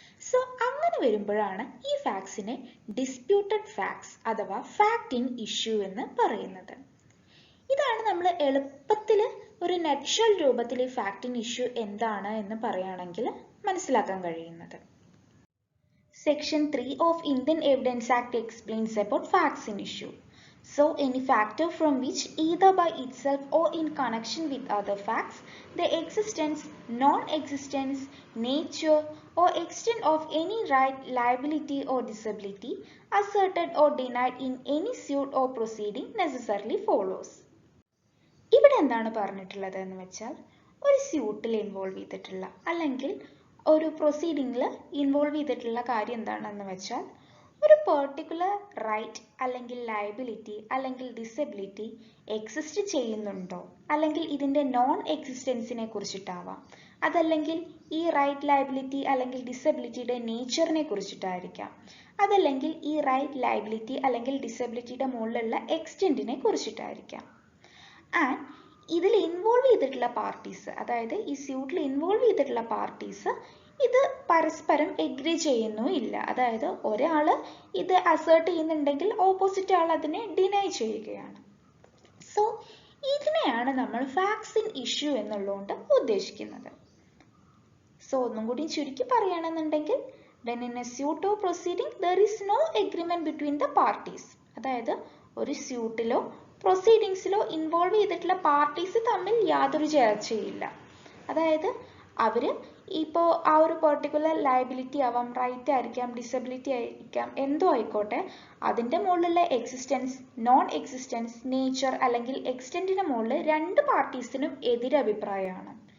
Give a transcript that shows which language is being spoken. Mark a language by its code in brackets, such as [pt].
[ml] So അങ്ങനെ വരുമ്പോഴാണ് ഈ ഫാക്ട്സിനെ ഡിസ്പ്യൂട്ടഡ് ഫാക്ട്സ് അഥവാ ഫാക്ട് ഇൻ ഇഷ്യൂ എന്ന് പറയുന്നത്. ഇതാണ് നമ്മൾ എളുപ്പത്തിൽ ഒരു നട്ട്ഷെൽ രൂപത്തിൽ ഈ ഫാക്ട് ഇൻ ഇഷ്യൂ എന്താണ് എന്ന് പറയുകയാണെങ്കിൽ മനസ്സിലാക്കാൻ കഴിയുന്നത്. [en] Section 3 of Indian evidence act explains about facts in issue. So, any factor from which either by itself or in connection with other facts, the existence, non-existence, nature or extent of any right, liability or disability asserted or denied in any suit or proceeding necessarily follows. [ml] ഇവിടെ എന്താണ് പറഞ്ഞിട്ടുള്ളത് എന്ന് വെച്ചാൽ, ഒരു സ്യൂട്ടിൽ involve ചെയ്തിട്ടുള്ള അല്ലെങ്കിൽ ഒരു പ്രൊസീഡിങ്ങിൽ involve ചെയ്തിട്ടുള്ള കാര്യം എന്താണെന്ന് വെച്ചാൽ ഒരു പെർട്ടിക്കുലർ റൈറ്റ് അല്ലെങ്കിൽ ലയബിലിറ്റി അല്ലെങ്കിൽ ഡിസബിലിറ്റി എക്സിസ്റ്റ് ചെയ്യുന്നുണ്ടോ, അല്ലെങ്കിൽ ഇതിൻ്റെ നോൺ എക്സിസ്റ്റൻസിനെ കുറിച്ചിട്ടാവാം, അതല്ലെങ്കിൽ ഈ റൈറ്റ് ലയബിലിറ്റി അല്ലെങ്കിൽ ഡിസബിലിറ്റിയുടെ നേച്ചറിനെ കുറിച്ചിട്ടായിരിക്കാം, അതല്ലെങ്കിൽ ഈ റൈറ്റ് ലയബിലിറ്റി അല്ലെങ്കിൽ ഡിസബിലിറ്റിയുടെ മുകളിലുള്ള എക്സ്റ്റെൻറ്റിനെ കുറിച്ചിട്ടായിരിക്കാം. ആൻഡ് ഇതിൽ ഇൻവോൾവ് ചെയ്തിട്ടുള്ള പാർട്ടീസ്, അതായത് ഈ സ്യൂട്ടിൽ ഇൻവോൾവ് ചെയ്തിട്ടുള്ള പാർട്ടീസ് ഇത് പരസ്പരം എഗ്രി ചെയ്യുന്നു ഇല്ല. അതായത് ഒരാൾ ഇത് അസേർട്ട് ചെയ്യുന്നുണ്ടെങ്കിൽ ഓപ്പോസിറ്റ് ആൾ അതിനെ ഡിനൈ ചെയ്യുകയാണ്. സോ ഇതിനെയാണ് നമ്മൾ ഫാക്ട്സ് ഇൻ ഇഷ്യൂ എന്നുള്ളതുകൊണ്ട് ഉദ്ദേശിക്കുന്നത്. [en] So ഒന്നും കൂടി ചുരുക്കി പറയുകയാണെന്നുണ്ടെങ്കിൽ, when in a suit or proceeding there is no agreement between the parties. [ml] അതായത് ഒരു സ്യൂട്ടിലോ പ്രൊസീഡിങ്സിലോ ഇൻവോൾവ് ചെയ്തിട്ടുള്ള പാർട്ടീസ് തമ്മിൽ യാതൊരു ചർച്ചയില്ല. അതായത് അവർ ഇപ്പോൾ ആ ഒരു പെർട്ടിക്കുലർ ലയബിലിറ്റി ആവാം, റൈറ്റ് ആയിരിക്കാം, ഡിസബിലിറ്റി ആയിരിക്കാം, എന്തോ ആയിക്കോട്ടെ, അതിൻ്റെ മുകളിലുള്ള എക്സിസ്റ്റൻസ്, നോൺ എക്സിസ്റ്റൻസ്, നേച്ചർ അല്ലെങ്കിൽ എക്സ്റ്റെൻറ്റിന് മുകളിൽ രണ്ട് പാർട്ടീസിനും എതിരഭിപ്രായമാണ്.